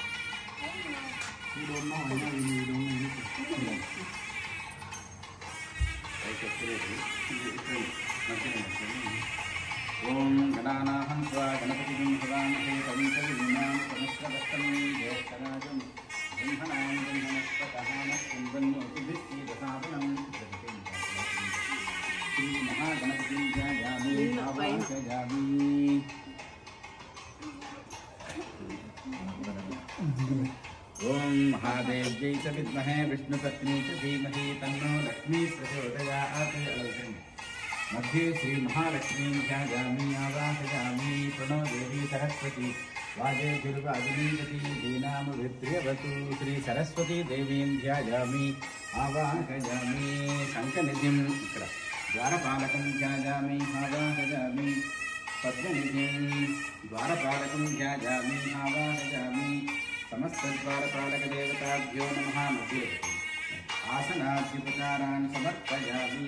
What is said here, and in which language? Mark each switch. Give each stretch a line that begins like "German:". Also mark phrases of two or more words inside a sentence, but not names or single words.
Sanskrit: ఓం గణానాహం స్వా గణపతిం సదామహే కవికవినాం సమస్రవస్తం జ్యేష్ఠరాజం బ్రహ్మణాం బ్రహ్మణస్పతః నః శ్రీ మహాగణపతిం ధ్యాయామి ఆవాహయామి. ఓం మహాదేవ్యై చ విద్మహే విష్ణుపత్ని చ ధీమహి తన్నో లక్ష్మీ ప్రచోదయాత్. मध्ये श्री महालक्ष्मी ध्यायामि आवाहयामि. प्रणो देवी सरस्वती वाजे दुर्वादिनीवती दीनामभिप्रियवतु. श्री सरस्वती देवीं ध्यायामि आवाहयामि. शङ्खनिधिं ఇక్కడ ద్వారపాలకం ధ్యాయామి ఆవాహయామి. పద్మనిధిం ద్వారపాలకం ధ్యాయామి ఆవాహయామి సమస్తద్వారపాలకదేవతాభ్యో నమః మధ్యే ఆసనాద్యుపచారాన్ని సమర్పయామి.